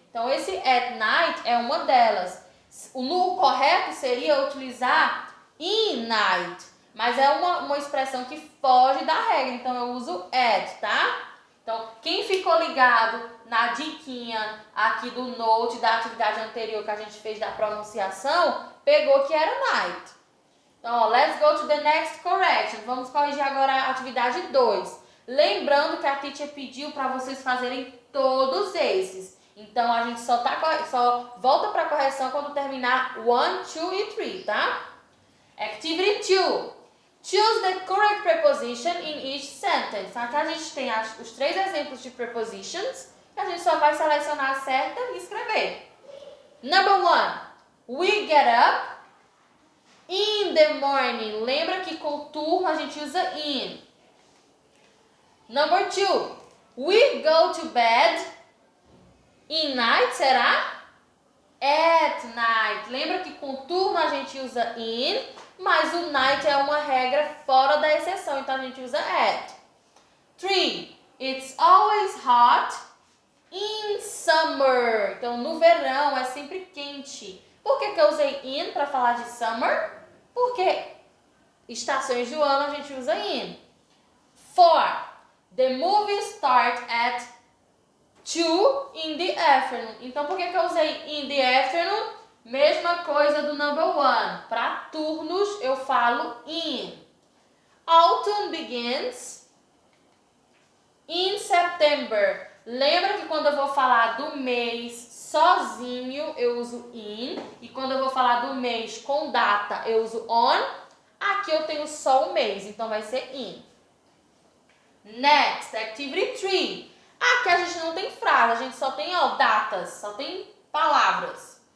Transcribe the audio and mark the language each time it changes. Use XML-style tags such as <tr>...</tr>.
<pt>Então, esse at night é uma delas. O correto seria utilizar in night, mas é uma expressão que foge da regra, então eu uso at, tá? Então, quem ficou ligado na diquinha aqui do note da atividade anterior que a gente fez da pronunciação, pegou que era night. Então, ó,</pt> <en>let's go to the next correction.</en> <pt>Vamos corrigir agora a atividade 2. Lembrando que a teacher pediu para vocês fazerem todos esses. Então, a gente só volta para a correção quando terminar 1, 2 e 3, tá?</pt> <en>Activity 2. Choose the correct preposition in each sentence.</en> <pt>Então, aqui a gente tem os 3 exemplos de prepositions. E a gente só vai selecionar a certa e escrever.</pt> <en>Number 1. We get up in the morning.</en> <pt>Lembra que com turno a gente usa in.</pt> <en>Number 2. We go to bed in night,</en> <pt>será?</pt> <en>At night.</en> <pt>Lembra que com turno a gente usa in, mas o night é uma regra fora da exceção, então a gente usa at. 3.</pt> <en>It's always hot in summer.</en> <pt>Então no verão é sempre quente. Por que eu usei in para falar de summer? Porque estações do ano a gente usa in. 4.</pt> <en>The movie starts at 2 in the afternoon.</en> <pt>Então, por que eu usei in the afternoon? Mesma coisa do number 1. Para turnos, eu falo in.</pt> <en>Autumn begins in September.</en> <pt>Lembra que quando eu vou falar do mês sozinho, eu uso in. E quando eu vou falar do mês com data, eu uso on. Aqui eu tenho só o mês, então vai ser in. Next, activity 3. Aqui a gente não tem frase, a gente só tem datas, só tem palavras.</pt>